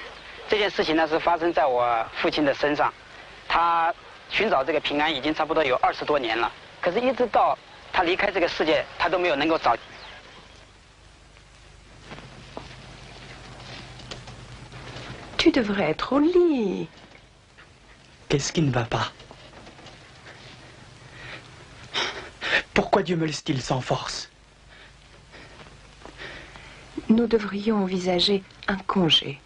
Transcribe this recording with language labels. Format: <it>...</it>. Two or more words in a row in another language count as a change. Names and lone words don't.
<zh>这件事情呢是发生在我父亲的身上，他寻找这个平安已经差不多有20多年了，可是一直到他离开这个世界，他都没有能够找。</zh> <fr>Tu devrais être au lit. Qu'est-ce qui ne va pas? Pourquoi Dieu me laisse-t-il sans force? Nous devrions envisager un congé.</fr>